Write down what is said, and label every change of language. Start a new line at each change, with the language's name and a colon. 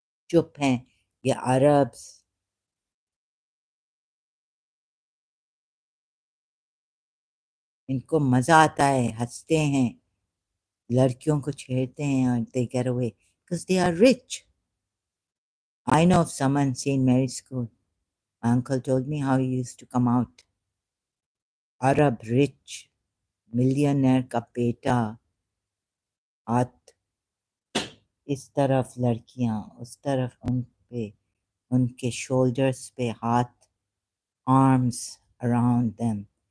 Hindi: चुप हैं ये अरब्स। इनको मजा आता है, हंसते हैं, लड़कियों को छेड़ते हैं, और
English: they get away because they are rich। I know of someone St. Mary's School. My uncle told me how he used to come out।
Hindi: Arab rich millionaire का बेटा, हाथ इस तरफ लड़कियां, उस तरफ उन पे, उनके शोल्डर्स पे हाथ,
English: Arms around them.